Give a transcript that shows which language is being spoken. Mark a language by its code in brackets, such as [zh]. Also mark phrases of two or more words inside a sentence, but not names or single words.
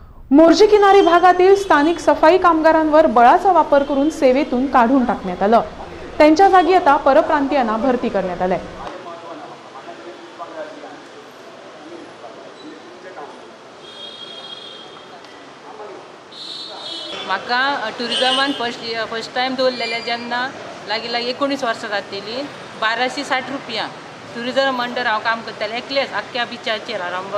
[mr] मोर्जी किनारी भागातील स्थानिक सफाई कामगारांवर बळाचा वापर करून सेवेतून काढून टाकण्यात आलं। त्यांच्या जागी आता परप्रांतीयांना भरती करण्यात आले। [kok] म्हाका टुरिजमान [en] first time [kok] दवरलेले जेन्ना लागीं 19 वर्सां जातली 1260 रुपया [en] tourism under [kok] हांव काम करतालें एकलेच आख्ख्या बिचाचेर आरांबोल।